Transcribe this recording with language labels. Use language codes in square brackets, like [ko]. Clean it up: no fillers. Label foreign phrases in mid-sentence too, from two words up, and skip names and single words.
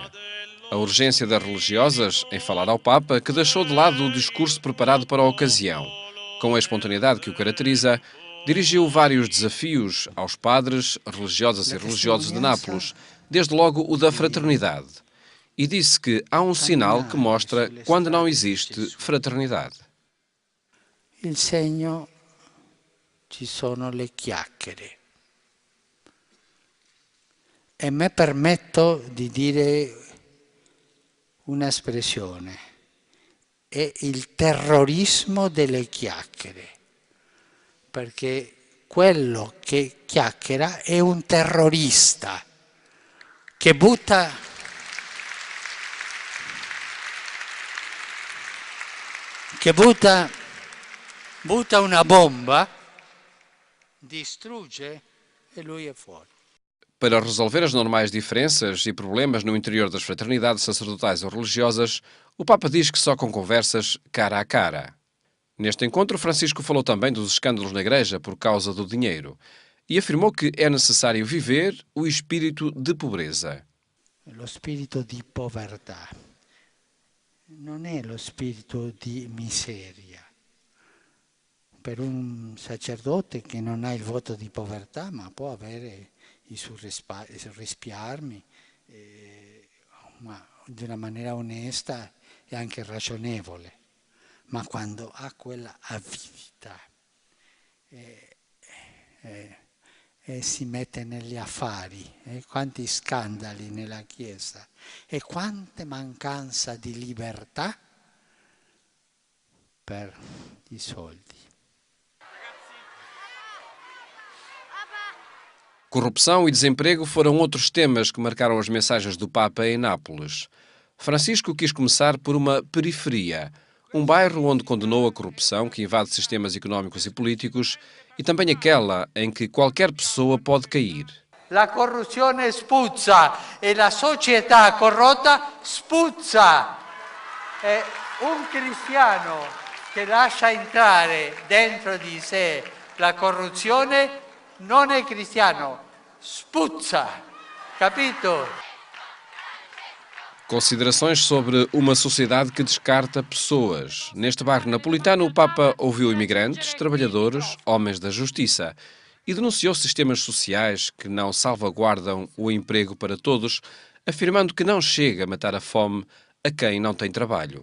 [pt] A urgência das religiosas em falar ao Papa, que deixou de lado o discurso preparado para a ocasião. Com a espontaneidade que o caracteriza, dirigiu vários desafios aos padres, religiosas e religiosos de Nápoles, desde logo o da fraternidade. E disse que há um sinal que mostra quando não existe fraternidade. [it] Il segno ci sono le chiacchiere. E me permetto di dire un'espressione, è il terrorismo delle chiacchiere, perché quello che chiacchiera è un terrorista che butta una bomba, distrugge e lui è fuori. [pt] Para resolver as normais diferenças e problemas no interior das fraternidades sacerdotais ou religiosas, o Papa diz que só com conversas cara a cara. Neste encontro, Francisco falou também dos escândalos na Igreja por causa do dinheiro e afirmou que é necessário viver o espírito de pobreza. [it] Lo spirito di povertà non è lo spirito di miseria. Per un sacerdote che non ha il voto di povertà, ma può avere i suoi risparmi ma di una maniera onesta e anche ragionevole, ma quando ha quella avidità e si mette negli affari, quanti scandali nella Chiesa e quante mancanza di libertà per i soldi. [pt] Corrupção e desemprego foram outros temas que marcaram as mensagens do Papa em Nápoles. Francisco quis começar por uma periferia, um bairro onde condenou a corrupção que invade sistemas económicos e políticos e também aquela em que qualquer pessoa pode cair. [it] La corruzione spuzza e la società corrotta spuzza. È un cristiano che lascia entrare dentro di sé la corruzione non è cristiano, spuzza, capito? [pt] Considerações sobre uma sociedade que descarta pessoas. Neste bairro napolitano, o Papa ouviu imigrantes, trabalhadores, homens da justiça e denunciou sistemas sociais que não salvaguardam o emprego para todos, afirmando que não chega a matar a fome a quem não tem trabalho.